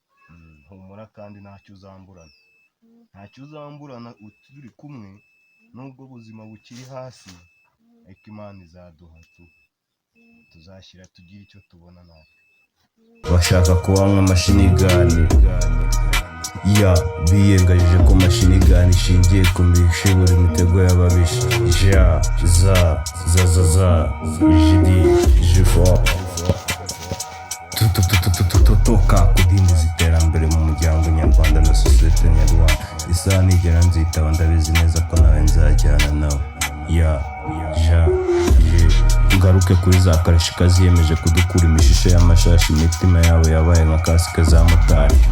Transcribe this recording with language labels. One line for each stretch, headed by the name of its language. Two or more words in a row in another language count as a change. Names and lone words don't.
Kinyarwanda: Mm, humura kandi ntacyo uzamburana. Ntacyo uzamburana u-, turi kumwe, nubwo ubuzima bukiri hasi, ariko Imana izaduha tu. Tuzashyira tugire icyo tubona natwe. Bashaka kuba nka
English: machine gun.
Kinyarwanda: Ya, biyengagije ko
English: machine gun
Kinyarwanda: ishingiye ku mishibura imitego y'ababisha. Ja, za, za, za, za, jidi, jifo. Tu, tu, tu, tu, tu, tu, tu, toka ku dindi z'iterambere mu muryango nyarwanda na sosiyete nyarwanda. Isaha nigera nzitaba, ndabizi neza ko nawe nzajyana nawe. Ya, ja, je. Ngaruke kuri za karashi kaziyemeje kudukura imishishe y'amashashi, imitima yabo yabaye nka kasike za motari.